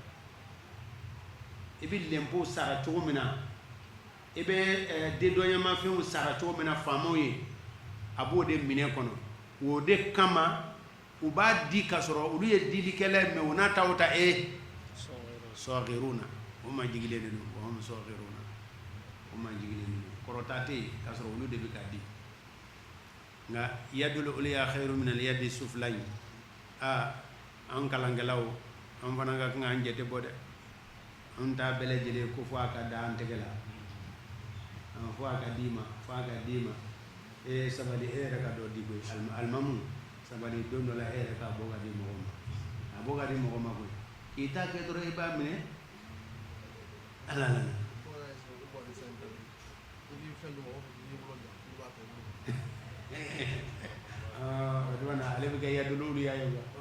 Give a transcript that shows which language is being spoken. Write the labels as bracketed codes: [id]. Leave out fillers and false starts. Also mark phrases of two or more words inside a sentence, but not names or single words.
[bm] i bɛ lɛnpo sara cogo min na i bɛ dedɔnyamafɛnw sara cogo min na faamaw ye a b'o de minɛ kɔnɔ o de kama u b'a di ka sɔrɔ olu ye dilikɛla ye mɛ u n'a ta o ta sɔgiruna o ma jigilen de don wa hum sɔgiruna o ma jigilen de don kɔrɔta tɛ yen ka sɔrɔ olu de bɛ ka di nka [ar] yadul uliya khairu min al yadi sufla [bm] yi an kalankɛlaw an fana ka kan k'an jate bɔ dɛ an t'a bɛɛ lajɛlen ko fo a ka da an tɛgɛ la fo a ka d'i ma fo a ka d'i ma sabali e yɛrɛ ka dɔ di koyi alimamu sabali don dɔ la e yɛrɛ k'a bɔ ka di mɔgɔ ma a bɔ ka di mɔgɔ ma koyi k'i ta kɛ dɔrɔn i b'a minɛ ala la ale bɛ kɛ yadulu ya ye